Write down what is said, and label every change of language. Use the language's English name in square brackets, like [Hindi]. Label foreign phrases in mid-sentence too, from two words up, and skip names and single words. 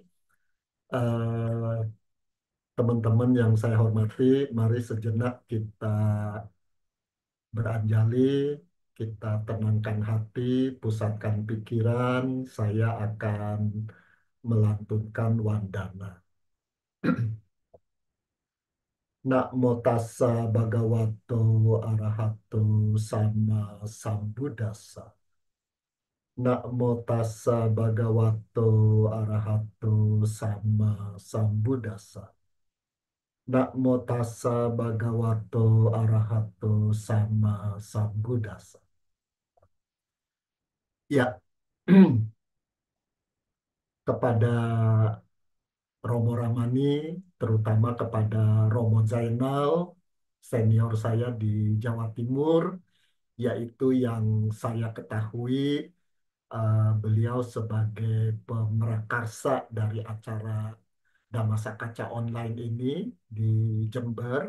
[Indonesian] Eh, Teman-teman yang saya hormati, mari sejenak kita beranjali, kita tenangkan hati, pusatkan pikiran. Saya akan melantunkan wandana. [Pali] Namo tassa bhagavato arahato sama sambuddhassa. Namo tassa bhagavato arahato sama sambuddhassa. Namo tassa bhagavato arahato sama sambuddhassa. [Indonesian] Ya, kepada Romo Ramani, terutama kepada Romo Zainal, senior saya di Jawa Timur, yaitu yang saya ketahui beliau sebagai pemrakarsa dari acara Dhammasakaca online ini di Jember.